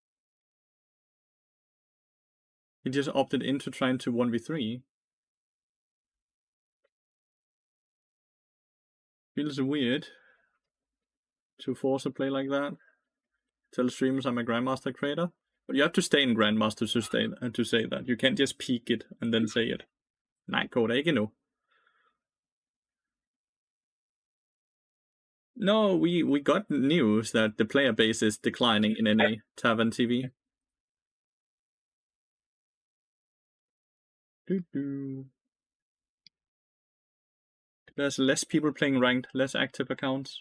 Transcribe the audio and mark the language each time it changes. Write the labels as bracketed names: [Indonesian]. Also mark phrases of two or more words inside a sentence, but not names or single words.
[English] He just opted into trying to 1v3. Feels weird to force a play like that. Tell streamers I'm a Grandmaster creator. But you have to stay in Grandmaster to say that. You can't just peek it and then say it. [Danish] Nej, går det ikke nu. [English] No, we got news that the player base is declining in NA Tavern TV. There's less people playing ranked, less active accounts.